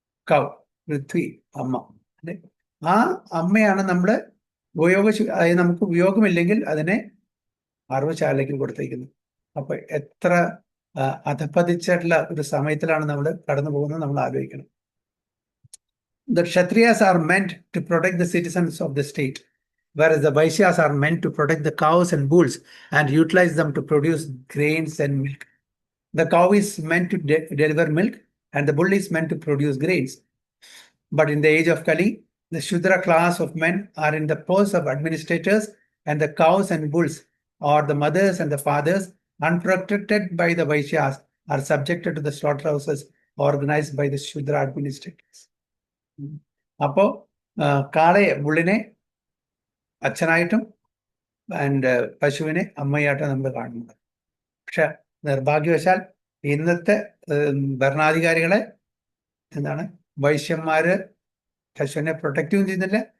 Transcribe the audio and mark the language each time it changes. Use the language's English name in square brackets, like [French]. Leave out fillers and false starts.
[Malayalam] കൗ, പൃഥ്വി, അമ്മ, അല്ലെ. ആ അമ്മയാണ് നമ്മള് അതായത് നമുക്ക് ഉപയോഗമില്ലെങ്കിൽ അതിനെ അറവുശാലയ്ക്ക് കൊടുത്തേക്കുന്നത്. അപ്പൊ എത്ര അധപ്പതിച്ചിട്ടുള്ള ഒരു സമയത്തിലാണ് നമ്മൾ കടന്നു പോകുന്നത് നമ്മൾ ആലോചിക്കണം. [English] The Kshatriyas are meant to protect the citizens of the state, whereas the Vaishyas are meant to protect the cows and bulls and utilize them to produce grains and milk. The cow is meant to deliver milk and the bull is meant to produce grains. But in the age of Kali, the Shudra class of men are in the post of administrators, and the cows and bulls, or the mothers and the fathers, unprotected by the Vaishyas, are subjected to the slaughterhouses organized by the Shudra administrators. [Malayalam] അപ്പോ ബുള്ളിനെ അച്ഛനായിട്ടും and പശുവിനെ അമ്മയായിട്ടും നമ്മൾ കാണുന്നത്. പക്ഷെ നിർഭാഗ്യവശാൽ ഇന്നത്തെ ഭരണാധികാരികളെ വൈശ്യന്മാര് പശുവിനെ പ്രൊട്ടക്റ്റും ചെയ്യുന്നില്ല.